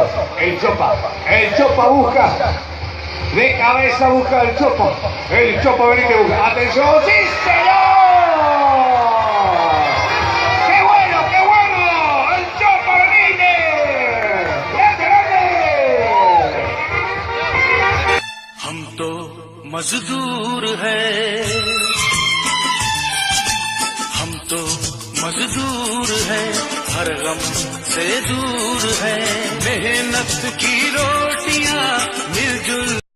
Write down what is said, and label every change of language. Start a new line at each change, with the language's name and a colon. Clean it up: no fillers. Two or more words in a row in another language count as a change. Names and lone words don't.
Spanish: El Chopa busca, de cabeza busca el Chopa venite busca. Atención, sí señor. ¡Qué bueno, qué bueno! El Chopa venite. ¡Grande, grande!
Hindi: हम तो मजदूर हैं, हम तो मजदूर हैं, हर गम से दूर है, मेहनत की रोटियां मिलजुल